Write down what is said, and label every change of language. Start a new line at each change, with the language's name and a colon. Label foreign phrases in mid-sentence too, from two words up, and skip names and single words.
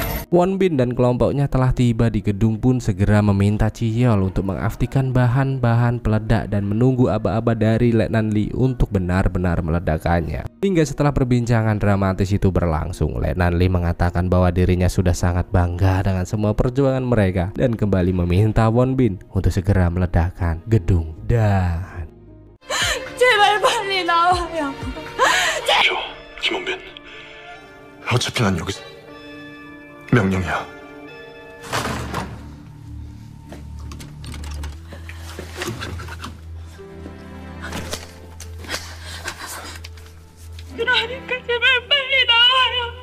Indonesian: Won Bin dan kelompoknya telah tiba di gedung pun segera meminta Chiyol untuk mengaktifkan bahan-bahan peledak dan menunggu aba-aba dari Letnan Lee untuk benar-benar meledakkannya. Hingga setelah perbincangan dramatis itu berlangsung, Letnan Lee mengatakan bahwa dirinya sudah sangat bangga dengan semua perjuangan mereka dan kembali meminta Won Bin untuk segera meledakkan gedung. Dan
Korean: 제발 빨리 나와요. 비켜, 김원빈. 어차피 난 여기서 명령이야. 그러니까 제발 빨리 나와요.